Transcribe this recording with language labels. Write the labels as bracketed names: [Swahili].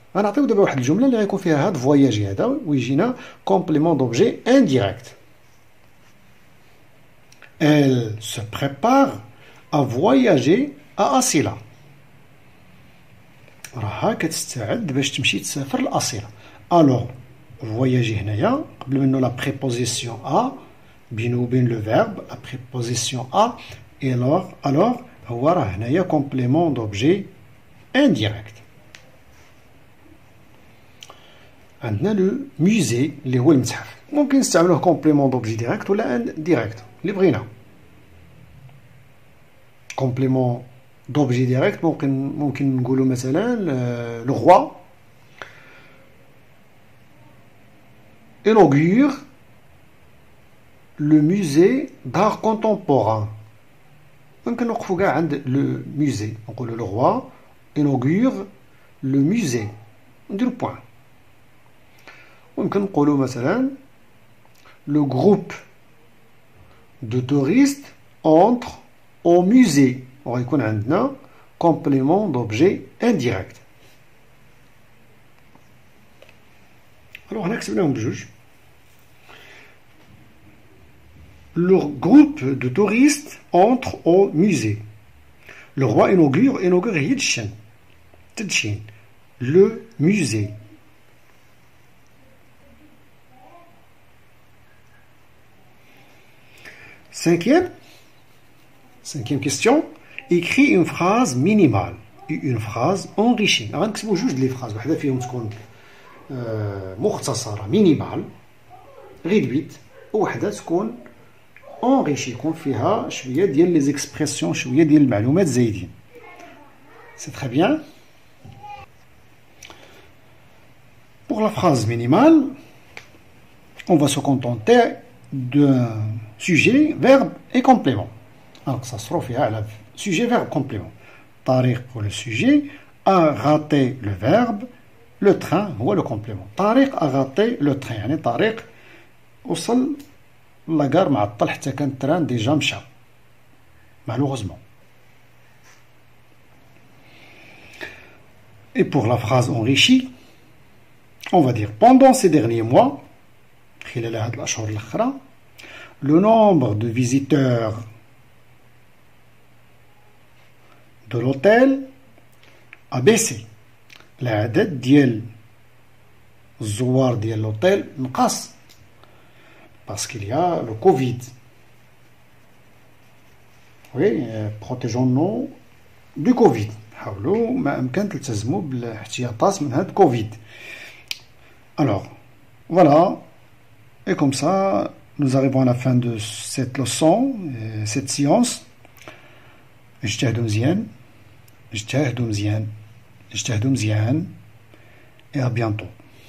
[Arabic] غنعطيو دابا واحد الجمله اللي غيكون فيها هاد فواياجي هذا ويجينا كومبليمون دوبجي انديريكت. [French] Elle se prépare à voyager à Asila. [Arabic] راها كتستعد باش تمشي تسافر لأصيلة. الوغ فواياجي هنايا قبل منه لا بريبوزيسيون ا بينو وبين لو فيرب لا بريبوزيسيون ا الوغ هو راه هنايا كومبليمون دوبجي انديريكت. عندنا لو موزي اللي هو المتحف. ممكن نستعملوه كومبليمون دوبجي ديريكت ولا انديريكت اللي بغينا. [French] كومبليمون d'objet direct [Arabic] ممكن نقولوا مثلا [French] le roi inaugure le musée d'art contemporain. [Arabic] ممكن نوقفوا كاع عند le musée نقولوا [French] le roi inaugure le musée [Arabic] نديرو بوين. ممكن نقولوا مثلا [French] le groupe de touristes entre au musée. [Arabic] وغيكون عندنا complément d'objet indirect. Alors, هنا كتبناهم بجوج. [French] Le groupe de touristes entre au musée. Le roi inaugure le musée. Cinquième question. Écris une phrase minimale et une phrase enrichie. [Arabic] غنكتبوا جوج لي phrases. واحدة فيهم تكون مختصرة minimale réduite وواحدة تكون enrichie يكون فيها شوية ديال les expressions شوية ديال المعلومات زايدين. [French] C'est très bien. Pour la phrase minimale, on va se contenter d'un sujet, verbe et complément. Alors ça se trouve à sujet, verbe, complément. Tariq pour le sujet, a raté le verbe, le train ou le complément. Tariq a raté le train. [Arabic] يعني طريق وصل لاكار معطل حتى كان التران ديجا مشى. [French] Malheureusement. Et pour la phrase enrichie, on va dire pendant ces derniers mois, [Arabic] خلال هاد الأشهر الأخرى, [French] le nombre de visiteurs de l'hôtel a baissé. [Arabic] العدد ديال الزوار ديال l'hôtel نقص [French] parce qu'il y a le Covid. Oui, protégeons-nous du Covid. [Arabic] حاولوا ما أمكن تلتزموا بالاحتياطات من هاد كوفيد. [French] Alors, voilà. Et comme ça, nous arrivons à la fin de cette leçon, cette séance. [Arabic] اجتهدوا مزيان. [French] Et à bientôt.